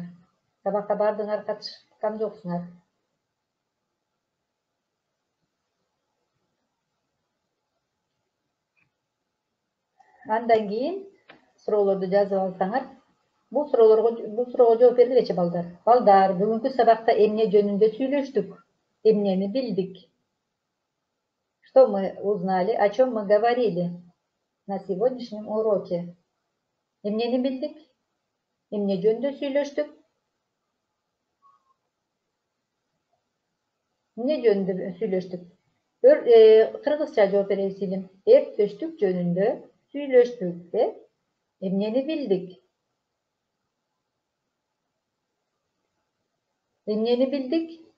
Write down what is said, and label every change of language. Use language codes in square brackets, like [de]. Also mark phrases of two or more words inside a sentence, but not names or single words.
[ky] Сабакка бардыңар, катышкан жоксуңар. Андан кийин суроолорду жазып алсаңар, бул суроого жооп бергилечи балдар. Балдар, бүгүнкү сабакта эмне жөнүндө сүйлөштүк? Эмнени билдик? [ru] Что мы узнали, о чем мы говорили на сегодняшнем уроке? [ky] Эмнени билдик? Эмне жөнүндө сүйлөштүк? Эмне жөнүндө сүйлөштүк? Кыргызча жооп беребиз илим. Эртөштүк жөнүндө сүйлөштүк. Эмнени билдик? Эмнени билдик?